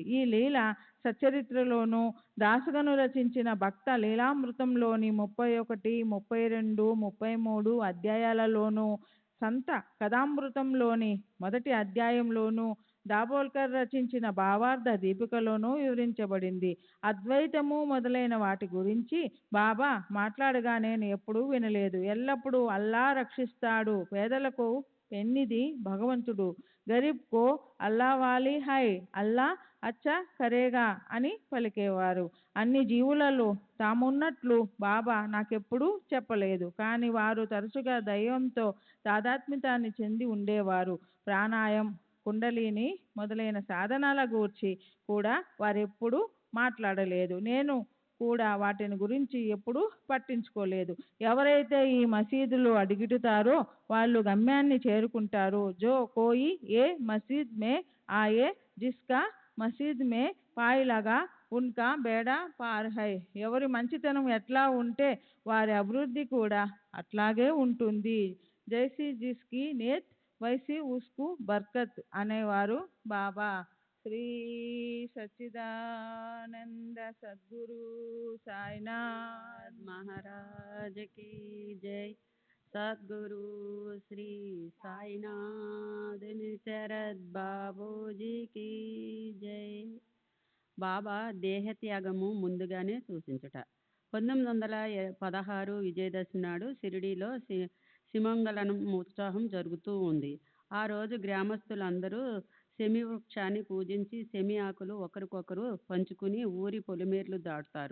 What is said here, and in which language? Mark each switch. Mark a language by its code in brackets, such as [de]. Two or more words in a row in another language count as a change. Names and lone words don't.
[te] ఈ లీల సచ్చరిత్రలోనూ, దాసగను రచించిన భక్త లీలామృతంలోని 31, 32, 33 అధ్యాయాలలోనూ, సంత కథామృతంలోని మొదటి అధ్యాయంలోనూ, దాబోల్కర్ రచించిన భావార్థ దీపికలోనూ వివరించబడింది. అద్వైతము మొదలైన వాటి గురించి బాబా మాట్లాడగా నేను ఎప్పుడూ వినలేదు. ఎల్లప్పుడూ అల్లా రక్షిస్తాడు, పేదలకు పెన్నిది భగవంతుడు, [hi] गरीब को अल्लाह वाली है, अल्लाह अच्छा करेगा [te] అని పలికేవారు. అన్ని జీవులలో తామున్నట్లు బాబా నాకెప్పుడూ చెప్పలేదు. కానీ వారు తరచుగా దైవంతో తాదాత్మ్యతాన్ని చెంది ఉండేవారు. ప్రాణాయం, కుండలిని మొదలైన సాధనాల గూర్చి కూడా వారెప్పుడూ మాట్లాడలేదు. నేను కూడా వాటిని గురించి ఎప్పుడూ పట్టించుకోలేదు. ఎవరైతే ఈ మసీదులో అడుగుతారో వాళ్ళు గమ్యాన్ని చేరుకుంటారు. [hi] जो कोई ए मस्जिद में आये, जिसका मस्जिद में पाय लगा उनका बेड़ा पार है. [te] ఎవరి మంచితనం ఎట్లా ఉంటే వారి అభివృద్ధి కూడా అట్లాగే ఉంటుంది. [hi] जैसी जिसकी नियत वैसी उसको बरकत [te] అనేవారు బాబా. శ్రీ సచ్చిదానంద సద్గురు సాయినాథ్ [hi] महाराज की जय। सद्गुरु श्री साईनाथ निचरद బాబూజీ की జై। [te] బాబా దేహత్యాగము ముందుగానే సూచించుట. 1916 విజయదశమి నాడు షిరిడీలో సిమంగళనం ఉత్సవం జరుగుతూ ఉంది. ఆ రోజు గ్రామస్తులందరూ శమి వృక్షాన్ని పూజించి శమి ఆకులు ఒకరికొకరు పంచుకుని ఊరి పొలిమేర్లు దాటుతారు.